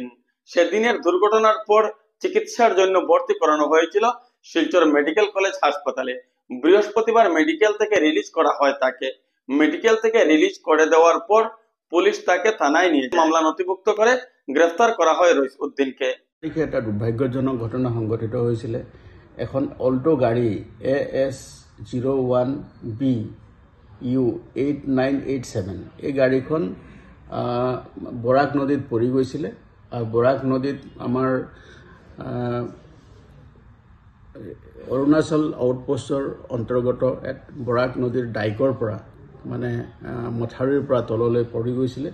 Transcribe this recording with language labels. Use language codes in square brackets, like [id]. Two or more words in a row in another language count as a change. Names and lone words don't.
[bn] সেদিনের দুর্ঘটনার পর চিকিৎসার জন্য ভর্তি করানো হয়েছিল শিলচর মেডিকেল কলেজ হাসপাতালে। বৃহস্পতিবার মেডিকেল থেকে রিলিজ করা হয় তাকে। মেডিকেল থেকে রিলিজ করে দেওয়ার পর পুলিশ তাকে থানায় নিয়ে মামলা নথিভুক্ত করে গ্রেফতার করা হয় রইস উদ্দিনকে। এটা দুর্ভাগ্যজনক ঘটনা সংঘটিত হয়েছিল। [as] এখন অল্টো গাড়ী AS01BU 8987 এই গাড়ীখন বৰাক নদীত পৰি গৈছিলে। আৰু বৰাক নদীত আমাৰ অৰুণাচল আউটপোষ্টৰ অন্তৰ্গত বৰাক নদীৰ ডাইকৰ পৰা মানে মথাউৰিৰ পৰা তললৈ পৰি গৈছিলে।